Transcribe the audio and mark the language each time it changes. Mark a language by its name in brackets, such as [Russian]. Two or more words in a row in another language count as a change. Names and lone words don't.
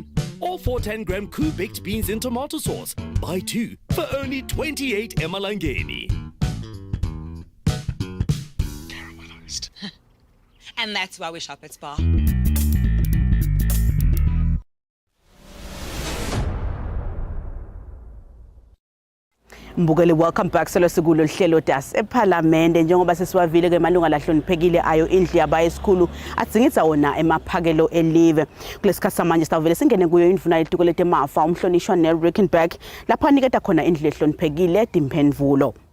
[English] Or 4 10-gram Koo baked beans in tomato sauce. Buy 2 for only 28 emalangeni. Caramelized. And that's why we shop at Spar. Mbukeli, welcome back. [Swati] Selo sikulo hlelo Tasephalamende njengoba sesiwavile ke malunga lahloniphekile ayo indlu yaba esikhulu atsingitsa wona emaphakelo elive. Kulesikhathi samanje sitavele singene kuyo indlu nayituko letemafa umhlonishwa neRickenback lapha niketa khona indlu ehloniphekile Dimphendvulo.